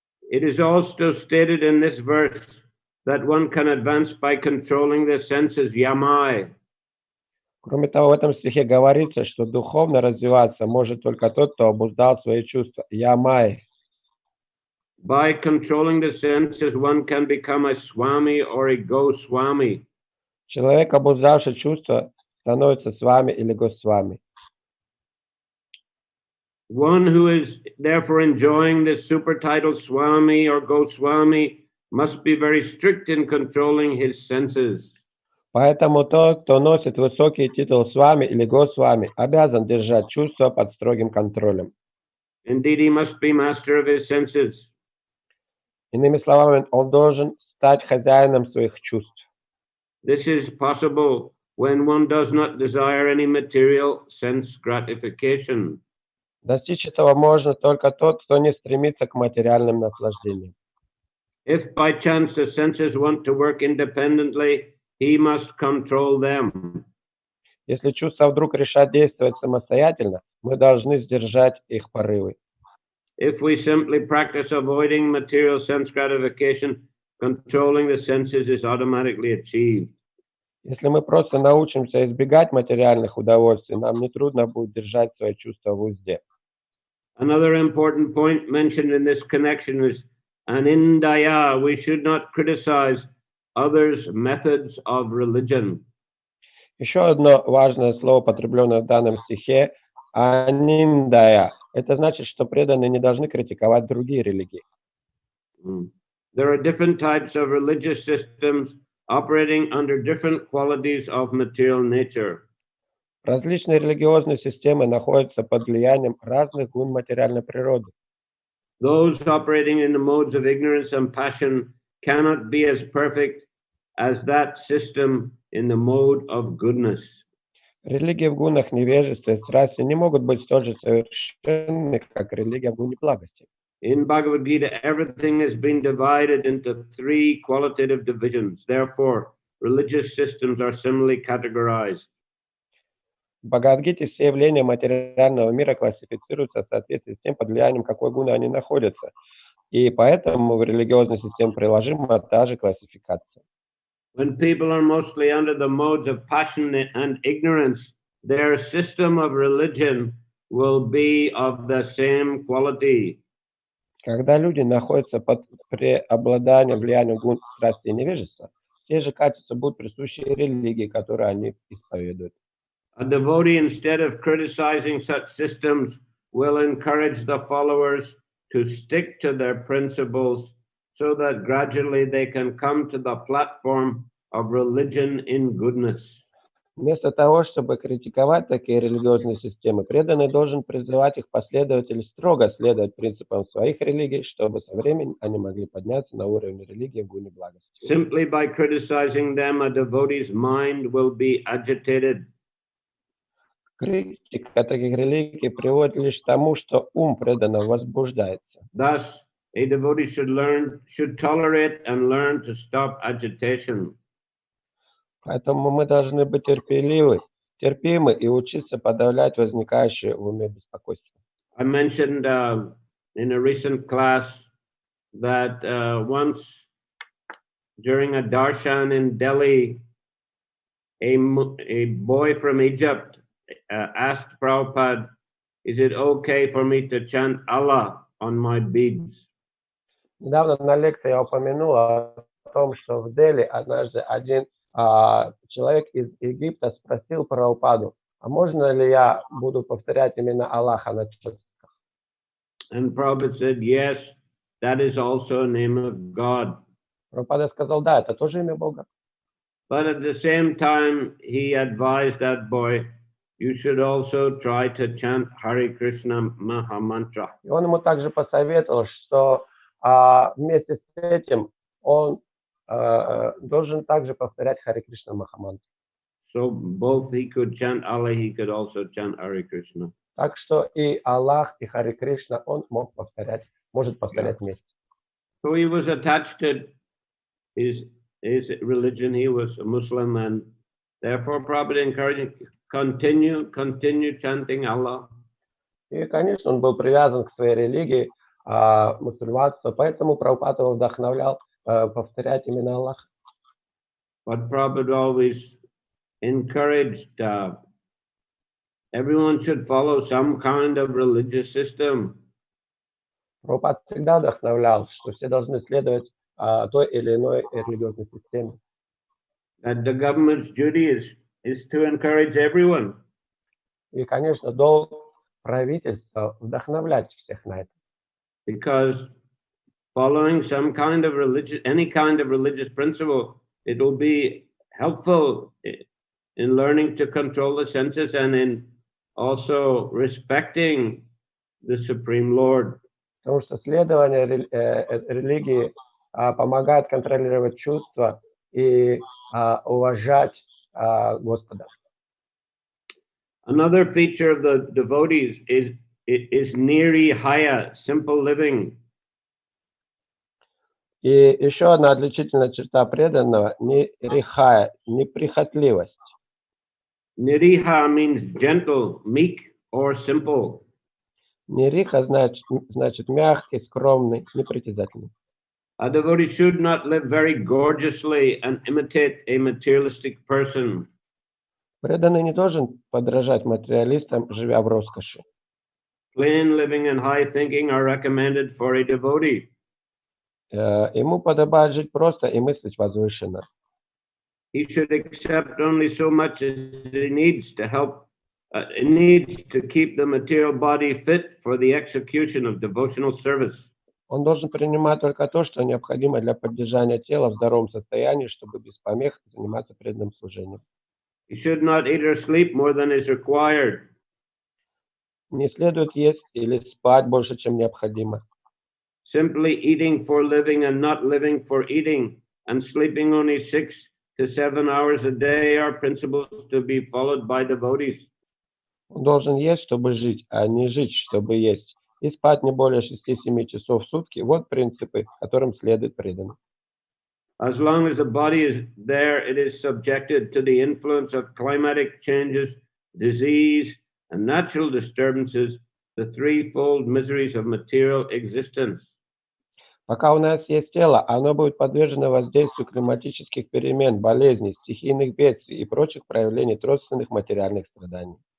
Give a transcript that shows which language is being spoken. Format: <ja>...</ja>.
<en>It is also stated in this verse that one can advance by controlling the senses, yamai.</en> <ru>Кроме того, в этом стихе говорится, что духовно развиваться может только тот, кто обуздал свои чувства. Ямай.</ru> <en>By controlling the senses, one can become a swami or a goswami.</en> <ru>Человек, обуздавший чувства, становится свами или госвами.</ru> <en>One who is therefore enjoying the super title Swami or Goswami must be very strict in controlling his senses.</en> <ru>Поэтому тот, кто носит высокий титул свами или госвами, обязан держать чувства под строгим контролем.</ru> <en>Indeed, he must be master of his senses.</en> <ru>Иными словами, он должен стать хозяином своих чувств.</ru> <en>This is possible when one does not desire any material sense gratification.</en> <ru>Достичь этого можно только тот, кто не стремится к материальным наслаждениям.</ru> <en>If by chance the senses want to work independently, he must control them.</en> <ru>Если чувства вдруг решат действовать самостоятельно, мы должны сдержать их порывы.</ru> <en>If we simply practice avoiding material sense gratification, controlling the senses is automatically achieved.</en> <ru>Если мы просто научимся избегать материальных удовольствий, нам нетрудно будет держать свои чувства в узде.</ru> <en>Another important point mentioned in this connection is anindaya. We should not criticize others' methods of religion.</en> <ru>Еще одно важное слово, употребленное в данном стихе, аниндая. Это значит, что преданные не должны критиковать другие религии.</ru> <en>There are different types of religious systems operating under different qualities of material nature.</en> <ru>Различные религиозные системы находятся под влиянием разных гун материальной природы.</ru> <en>Those operating in the modes of ignorance and passion cannot be as perfect as that system in the mode of goodness.</en> <ru>Религии в гунах невежества и страсти не могут быть столь же совершенны, как религия в гуне благости.</ru> <en>In Bhagavad Gita, everything has been divided into 3 qualitative divisions. Therefore, religious systems are similarly categorized.</en> <ru>В Бхагавад-гите все явления материального мира классифицируются в соответствии с тем, под влиянием какой гуны они находятся. И поэтому в религиозной системе приложима та же классификация.</ru> <en>When people are mostly under the modes of passion and ignorance, their system of religion will be of the same quality.</en> <ru>Когда люди находятся под преобладанием влияния гун, страсти и невежества, те же качества будут присущи религии, которые они исповедуют.</ru> <en>A devotee, instead of criticizing such systems, will encourage the followers to stick to their principles so that gradually they can come to the platform of religion in goodness.</en> <ru>Вместо того, чтобы критиковать такие религиозные системы, преданный должен призывать их последователей строго следовать принципам своих религий, чтобы со временем они могли подняться на уровень религии в гуне благости.</ru> <en>Simply by criticizing them, a devotee's mind will be agitated.</en> <ru>Критика таких религий приводит лишь к тому, что ум преданного возбуждается.</ru> <en>Thus, a devotee should tolerate and learn to stop agitation.</en> <ru>Поэтому мы должны быть терпимы и учиться подавлять возникающее в уме беспокойство.</ru> <en>I mentioned in a recent class that once during a darshan in Delhi, a boy from Egypt asked Prabhupada, "Is it okay for me to chant Allah on my beads?"</en> <ru>Недавно на лекции я упомянул о том, что в Дели однажды один человек из Египта спросил Прабхупаду, а можно ли я буду повторять именно Аллаха на четках?</ru> <en>And Prabhupada said, "Yes, that is also a name of God."</en> <ru>Прабхупада сказал, да, это тоже имя Бога.</ru> <en>But at the same time, he advised that boy, you should also try to chant Hare Krishna Maha Mantra.</en> <ru>И он ему также посоветовал, что вместе с этим он должен также повторять Харе Кришна Махамантру.</ru> <en>So both he could chant Allah, he could also chant Hare Krishna.</en> <ru>Так что и Аллах, и Харе Кришна он может повторять вместе.</ru> <en>So he was attached to his religion. He was a Muslim, and therefore Prabhupada encouraged him, continue chanting Allah.</en> <ru>И, конечно, он был привязан к своей религии, мусульманства, поэтому Прабхупада его вдохновлял повторять именно Аллаха.</ru> <en>But Prabhupada always encouraged everyone should follow some kind of religious system.</en> <ru>Прабхупада всегда вдохновлял, что все должны следовать той или иной религиозной системе.</ru> <en>That the government's duty is to encourage everyone.</en> <ru>И, конечно, долг правительства вдохновлять всех на это.</ru> <en>Because following some kind of any kind of religious principle, it will be helpful in learning to control the senses and in also respecting the Supreme Lord.</en> <ru>Потому что следование религии помогает контролировать чувства и уважать Господа.</ru> <en>Another feature of the devotees is nirihaya, simple living.</en> <ru>И еще одна отличительная черта преданного — нирихая, неприхотливость.</ru> <en>Niriha means gentle, meek, or simple.</en> <ru>Нириха значит мягкий, скромный, непритязательный.</ru> <en>A devotee should not live very gorgeously and imitate a materialistic person.</en> <ru>Преданный не должен подражать материалистам, живя в роскоши.</ru> <en>Plain living and high thinking are recommended for a devotee.</en> <ru>Ему подобает жить просто и мыслить возвышенно.</ru> <en>He should accept only so much as he needs to help. It needs to keep the material body fit for the execution of devotional service.</en> <ru>Он должен принимать только то, что необходимо для поддержания тела в здоровом состоянии, чтобы без помех заниматься преданным служением.</ru> <en>He should not eat or sleep more than is required.</en> <ru>Не следует есть или спать больше, чем необходимо.</ru> <en>Simply eating for living and not living for eating, and sleeping only 6 to 7 hours a day are principles to be followed by devotees.</en> <ru>Он должен есть, чтобы жить, а не жить, чтобы есть. И спать не более 6-7 часов в сутки. Вот принципы, которым следует преданный.</ru> <en>As long as the body is there, it is subjected to the influence of climatic changes, disease, and natural disturbances, the threefold miseries of material existence.</en> <ru>Пока у нас есть тело, оно будет подвержено воздействию климатических перемен, болезней, стихийных бедствий и прочих проявлений тройственных материальных страданий.</ru>